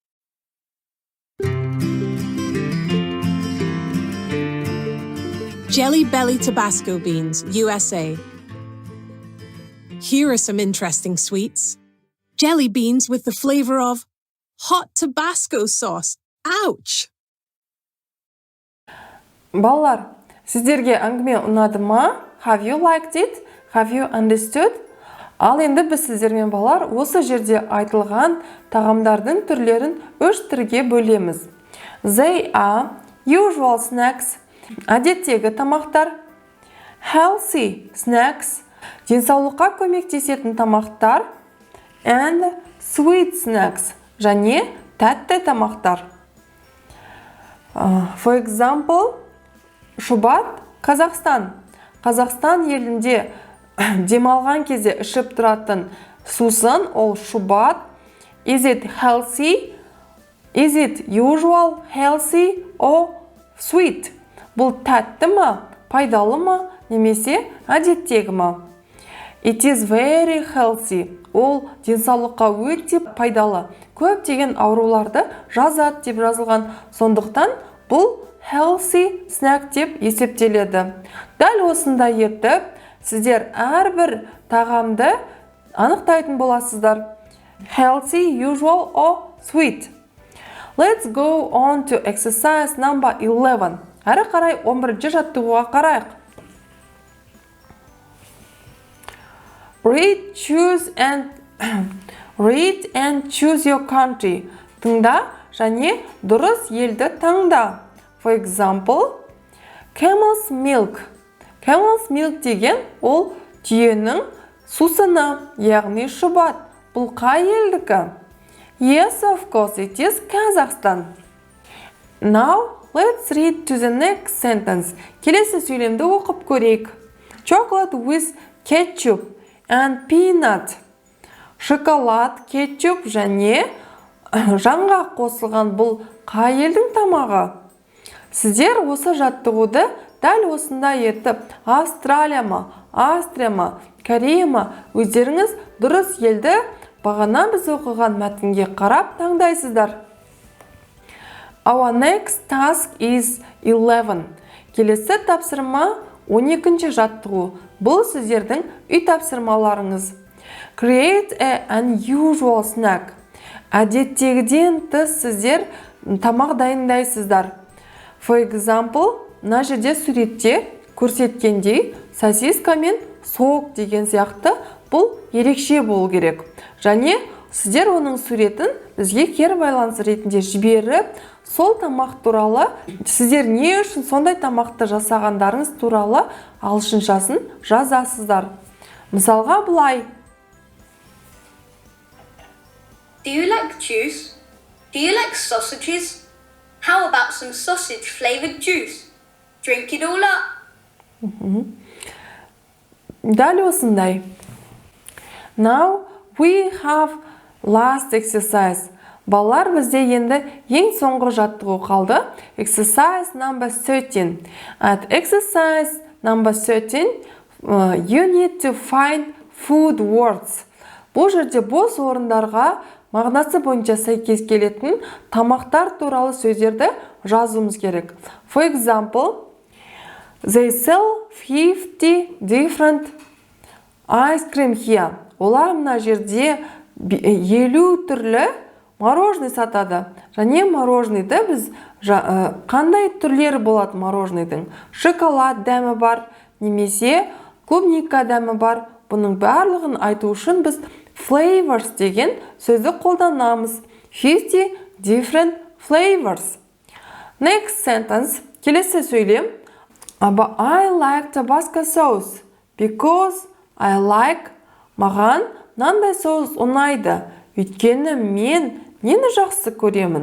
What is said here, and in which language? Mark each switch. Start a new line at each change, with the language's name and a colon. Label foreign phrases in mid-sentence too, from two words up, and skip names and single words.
English: Jelly Belly Tabasco beans, USA. Here are some interesting sweets. Jelly beans with the flavor of hot Tabasco sauce. Ouch!
Kazakh: Балалар, сіздерге әңгіме ұнады ма?
English: Have you liked it? Have you understood?
Kazakh: Ал енді біз сіздермен балалар осы жерде айтылған тағамдардың түрлерін 3 түрге бөлеміз.
English: They are usual snacks,
Kazakh: әдеттегі тамақтар,
English: healthy snacks,
Kazakh: денсаулыққа көмектесетін тамақтар,
English: and sweet snacks,
Kazakh: және тәтті тамақтар.
English: For example,
Kazakh: шубат, Қазақстан. Қазақстан елінде демалған кезде ішіп тұратын сусын, ол шубат.
English: Is it healthy? Is it usual, healthy or sweet?
Kazakh: Бұл тәтті ма, пайдалы ма, немесе әдеттегі ма?
English: It is very healthy.
Kazakh: Ол денсаулыққа өте пайдалы. Көптеген ауруларды жазады деп жазылған. Сондықтан бұл
English: healthy snack
Kazakh: деп есептеледі. Дәл осындай етіп, сіздер әрбір тағамды анықтайтын боласыздар.
English: Healthy, usual or sweet. Let's go on to exercise number 11.
Kazakh: Әрі қарай 11-ші жаттығуға қарайық.
English: Read, and choose your country.
Kazakh: Тыңда және дұрыс елді таңда.
English: For example, camel's milk. Camel's milk
Kazakh: деген ол түйенің сусыны, яғни шубат. Бұл қай елдікі?
English: Yes, of course, it is Kazakhstan. Now, let's read to the next sentence.
Kazakh: Келесі сөйлемді оқып көрейік.
English: Chocolate with ketchup and peanut.
Kazakh: Шоколад, кетчуп және жаңғақ қосылған бұл қай елдің тамағы? Сіздер осы жаттығуды дәл осындай етіп Австралия ма, Австрия ма, Корея ма өздеріңіз дұрыс елді бағана біз оқыған мәтінге қарап таңдайсыздар.
English: Our next task is 11.
Kazakh: Келесі тапсырма 12-ші жаттығу. Бұл сіздердің үй тапсырмаларыңыз.
English: Create an unusual snack.
Kazakh: Әдеттегіден тыс сіздер тамақ дайындайсыздар.
English: For example,
Kazakh: мына жерде суретте көрсеткендей сосиска мен сок деген сияқты бұл ерекше болу керек. Және сіздер оның суретін бізге кері байланыс ретінде жіберіп, сол тамақ туралы сіздер не үшін сондай тамақты жасағандарыңыз туралы ағылшыншасын жазасыздар. Мысалға былай.
English: Do you like juice? Do you like sausages? How about some sausage flavored juice? Drink it all up.
Kazakh: Дәл осындай.
English: Now we have last exercise.
Kazakh: Балалар, бізде енді ең соңғы жаттығу қалды.
English: Exercise number 13. At exercise number 13, you need to find food words.
Kazakh: Бұл жерде бос орындарға мағынасы бойынша сәйкес келетін тамақтар туралы сөздерді жазуымыз керек.
English: For example, they sell 50 different ice cream here.
Kazakh: Олар мына жерде 50 түрлі мороженое сатады. Және мороженойды біз қандай түрлері болады мороженойдың? Шоколад дәмі бар, немесе клубника дәмі бар. Бұның барлығын айту үшін біз flavors деген сөзді қолданамыз.
English: 50 different flavors. Next sentence.
Kazakh: Келесі сөйлем.
English: I like Tabasco sauce because I like.
Kazakh: Маған мынандай соус ұнайды. Өйткені мен нені жақсы көремін?